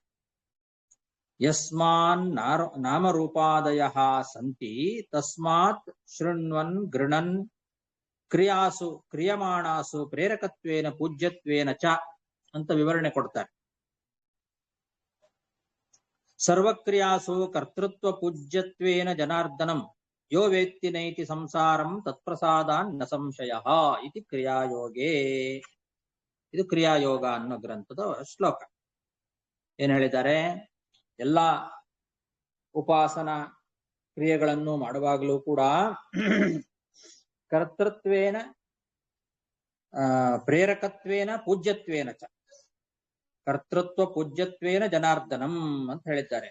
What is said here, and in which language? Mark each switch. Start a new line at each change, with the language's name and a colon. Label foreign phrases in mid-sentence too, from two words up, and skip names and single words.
Sanskrit: ಯಸ್ಮಾನ್ ನಾಮರೂಪಾದಯ ಸಂತಿ ತಸ್ಮಾತ್ ಶೃಣ್ವನ್ ಗೃಣನ್ ಕ್ರಿಯಾಸು ಕ್ರಿಯಮಾಣಾಸು ಪ್ರೇರಕತ್ವೇನ ಪೂಜ್ಯತ್ವೇನ ಚ
Kannada: ಅಂತ ವಿವರಣೆ ಕೊಡ್ತಾರೆ.
Sanskrit: ಸರ್ವಕ್ರಿಯಾಸು ಕರ್ತೃತ್ವ ಪೂಜ್ಯತ್ವೇನ ಜನಾರ್ದನಂ ಯೋ ವೇತ್ತಿ ನೈತಿ ಸಂಸಾರಂ ತತ್ಪ್ರಸಾದಾನ್ ನ ಸಂಶಯ ಇತಿ ಕ್ರಿಯಾಯೋಗೇ.
Kannada: ಇದು ಕ್ರಿಯಾಯೋಗ ಅನ್ನೋ ಗ್ರಂಥದ ಶ್ಲೋಕ. ಏನ್ ಹೇಳಿದ್ದಾರೆ? ಎಲ್ಲ ಉಪಾಸನಾ ಕ್ರಿಯೆಗಳನ್ನು ಮಾಡುವಾಗಲೂ ಕೂಡ
Sanskrit: ಕರ್ತೃತ್ವೇನ ಪ್ರೇರಕತ್ವೇನ ಪೂಜ್ಯತ್ವೇನ ಚ, ಕರ್ತೃತ್ವ ಪೂಜ್ಯತ್ವೇನ ಜನಾರ್ದನಂ
Kannada: ಅಂತ ಹೇಳಿದ್ದಾರೆ.